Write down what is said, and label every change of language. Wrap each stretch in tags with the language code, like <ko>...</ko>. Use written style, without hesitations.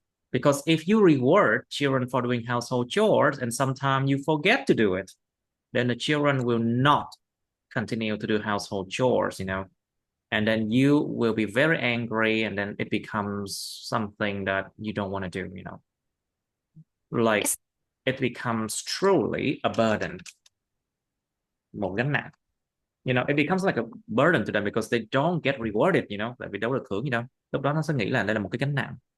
<en>Because if you reward children for doing household chores and sometimes you forget to do it, then the children will not continue to do household chores. And then you will be very angry, and then it becomes something that you don't want to do. Like, It's it becomes truly a burden,</en> <vi>một gánh nặng.</vi> <en>It becomes like a burden to them because they don't get rewarded.</en> <vi>Tại vì đâu được thưởng gì đâu. Lúc đó nó sẽ nghĩ là đây là một cái gánh nặng.</vi>